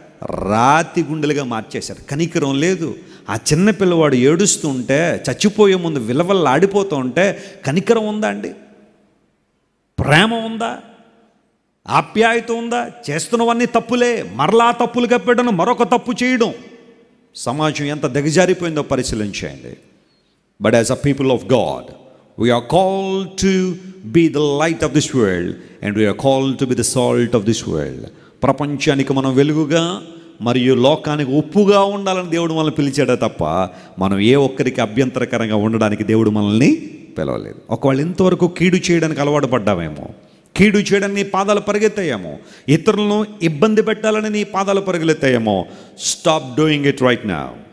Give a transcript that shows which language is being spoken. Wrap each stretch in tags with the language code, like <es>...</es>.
<te>రాతి గుండెలుగా మార్చేశాడు. కనికరం లేదు. ఆ చిన్న పిల్లవాడు ఏడుస్తూ ఉంటే, చచ్చిపోయే ముందు విలవల్లాడిపోతూ ఉంటే కనికరం ఉందా అండి? ప్రేమ ఉందా? ఆప్యాయత ఉందా? చేస్తున్నవన్నీ తప్పులే, మరలా తప్పులు కప్పడం, మరొక తప్పు చేయడం. సమాజం ఎంత దిగజారిపోయిందో పరిశీలించండి.</te> <en>But as a people of God, we are called to be the light of this world and we are called to be the salt of this world.</en> <te>ప్రపంచానికి మనం వెలుగుగా మరియు లోకానికి ఉప్పుగా ఉండాలని దేవుడు మనల్ని పిలిచాడే తప్ప మనం ఏ ఒక్కరికి అభ్యంతరకరంగా ఉండడానికి దేవుడు మనల్ని పిలవలేదు. ఒకవేళ ఇంతవరకు కీడు చేయడానికి అలవాటు పడ్డామేమో, కీడు చేయడానికి నీ పాదాలు పరిగెత్తాయేమో, ఇతరులను ఇబ్బంది పెట్టాలని నీ పాదాలు పరిగెత్తాయేమో,</te> <en>Stop doing it right now.</en>